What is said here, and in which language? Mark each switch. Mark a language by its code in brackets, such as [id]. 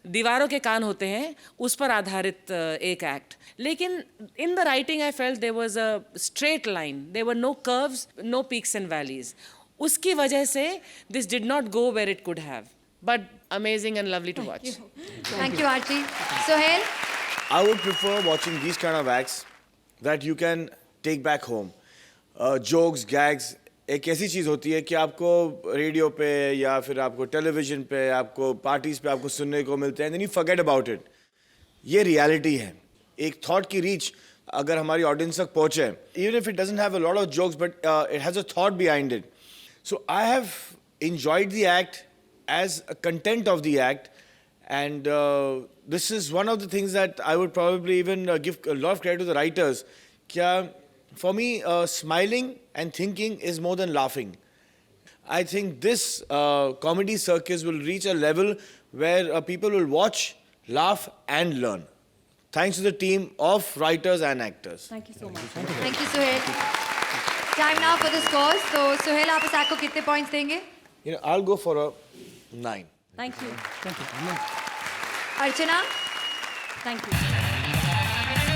[hi] दीवारों के कान होते हैं, उस पर आधारित एक एक्ट, लेकिन [en] In the writing I felt there was a straight line, there were no curves, no peaks and valleys. [hi] उसकी वजह से [en] This did not go where it could have, but amazing and lovely to watch. Thank you Aarti. Sohail? I would prefer watching these kind of acts that you can take back home. [hi] Jokes, gags, एक ऐसी चीज़ होती है कि आपको radio पे या फिर आपको टेलीविजन पे, आपको पार्टीज पे आपको सुनने को मिलते हैं, [en] then you forget about it. [hi] ये रियलिटी है। एक थॉट की रीच अगर हमारी ऑडियंस तक पहुँचे, [en] even if it doesn't have a lot of jokes, but it has a thought behind it. So I have enjoyed the act as a content of the act. And this is one of the things that I would probably even give a lot of credit to the writers. For me, smiling and thinking is more than laughing. I think this comedy circus will reach a level where people will watch, laugh and learn. Thanks to the team of writers and actors. Thank you so much. Thank you, Sohail. Time now for the scores. [hi] So, Sohail, आप इस act को कितने points देंगे? [en] I'll go for a 9. Thank you. Archana? Thank you.